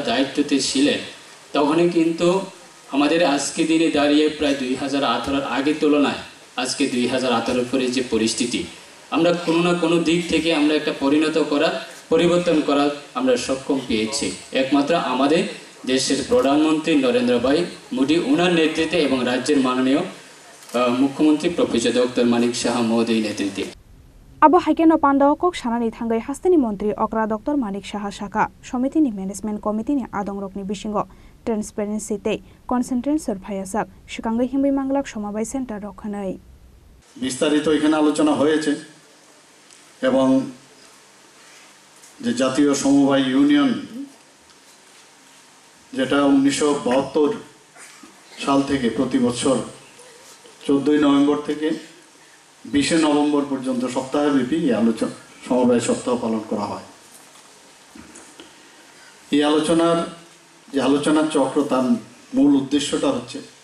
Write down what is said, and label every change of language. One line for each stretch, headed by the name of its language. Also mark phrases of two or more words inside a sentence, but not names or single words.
Bangla: দায়িত্বতে ছিলেন তখনই কিন্তু আমাদের আজকে দিনে দাঁড়িয়ে প্রায় 2018 আগের তুলনায় আজকে 2018 পরে যে পরিস্থিতি আমরা কোনো না কোনো দিক থেকে আমরা একটা পরিবর্তন করার আমরা সক্ষম পেয়েছি একমাত্র আমাদের দেশের প্রধানমন্ত্রী নরেন্দ্র ভাই মোদী ওনার নেতৃত্বে এবং রাজ্যের মাননীয় মুখ্যমন্ত্রী প্রফেসর ডক্টর মানিক সাহা মহোদয় নেতৃত্বে
Kok Borok: Abo haikeno Pandao kok sanani thangai hasteni Mantri Okra Dr. Manik Saha Shaka Samiti ni
English: Management Committee
Kok Borok: ni adong rokni bisingo transparency tei concentration phayasak sikangai himbai mangalak Samabay Center rokhanai
Bangla: বিস্তারিত এখানে আলোচনা হয়েছে এবং যে জাতীয় সমবায় ইউনিয়ন যেটা 1972 সাল থেকে প্রতি বছর 14 নভেম্বর থেকে 20 নভেম্বর পর্যন্ত সপ্তাহব্যাপী এই সমবায় সপ্তাহ পালন করা হয় এই আলোচনার চক্র তার মূল উদ্দেশ্যটা হচ্ছে